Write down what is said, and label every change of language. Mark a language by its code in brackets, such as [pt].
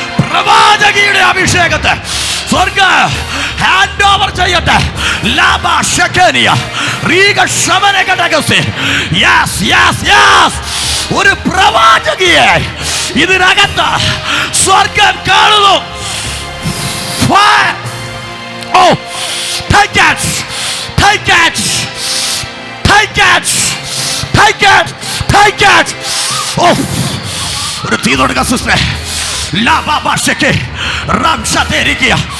[ml] പ്രവാചകിയുടെ അഭിഷേകത്തെ സ്വർഗ hand over ചെയ്യട്ടെ. ലാബാ ഷെകനിയ റീഗ ശമനഗഡഗസെ. [en] Yes yes yes. [ml] ഒരു പ്രവാചകിയെ ഇതിനകത്ത് സ്വർഗം കാണുന്നു. [en] Oh, take it, take it, take it, take it, take it. [ml] Oh, ഒരു തീ തൊടുക സിസ്റ്ററെ. ലാബാ ഷെകെ റാംഷതേരികിയ.